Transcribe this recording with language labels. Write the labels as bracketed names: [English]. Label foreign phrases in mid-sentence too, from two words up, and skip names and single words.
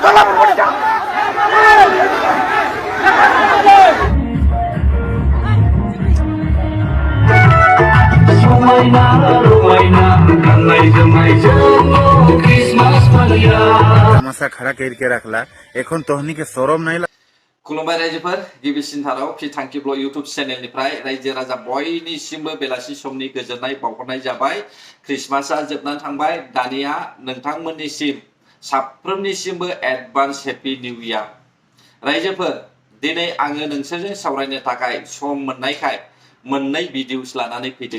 [Bhojpuri] तामाशा खड़ा करके रखला एखन तोहनी के शरम नहीं [Bodo] खुलुमबाय रायजोफोर गिबिसिन थाराव फिथांखि ब्लग इउटुब चेनेलनिफ्राय रायजो राजा बयनिसिमबो बेलासि समनि गोजोननाय बावहरनाय जाबाय। ख्रिस्टमासआ जोबनानै थांबाय, दानिया नोंथांमोननिसिम साफ्रोमनिसिमबो [English] advance happy new year. [Bodo] रायजोफोर, दिनै आङो नोंसोरजों सावरायनो थाखाय सम मोननायखाय मोननै भिडिअस लानानै फैदों।